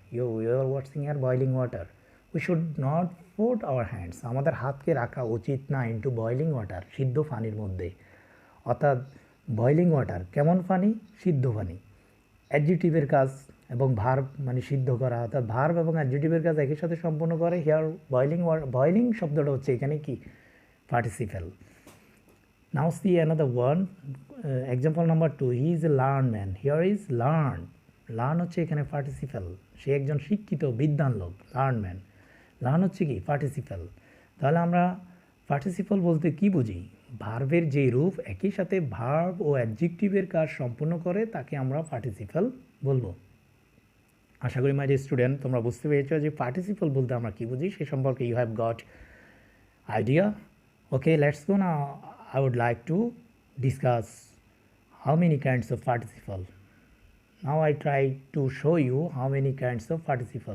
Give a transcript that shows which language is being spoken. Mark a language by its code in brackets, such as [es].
[en] You are watching here boiling water. We should not put our hands, [bn] আমাদের হাতকে রাখা উচিত না [en] into boiling water, [bn] সিদ্ধ পানির মধ্যে। অর্থাৎ বয়লিং ওয়াটার কেমন পানি? সিদ্ধ পানি। অ্যাডজেক্টিভের কাজ এবং ভার্ব মানে সিদ্ধ করা, অর্থাৎ ভার্ব এবং অ্যাডজেক্টিভের কাজ একই সাথে সম্পন্ন করে। হিয়ার বয়লিং শব্দটা হচ্ছে এখানে কি? Participle. [en] Now see another one, example number 2, he is a learned man. Here is learn [bn] হচ্ছে এখানে পার্টিসিপেল, সে একজন শিক্ষিত বিদ্বান লোক। লার্ন হচ্ছে কি? পার্টিসিপেল। তাহলে আমরা পার্টিসিপল বলতে কি বুঝি? ভার্বের যে রূপ একই সাথে ভার্ব ও অ্যাডজেক্টিভের কাজ সম্পূর্ণ করে তাকে আমরা পার্টিসিপল বলবো। আশা করি মাই ডিয়ার স্টুডেন্ট তোমরা বুঝতে পেরেছো যে পার্টিসিপল বলতে আমরা কি বুঝি সে সম্পর্কে [en] You have got idea. Okay, let's go now. I would like to discuss how many kinds of participle. Now I try to show you how many kinds of participle.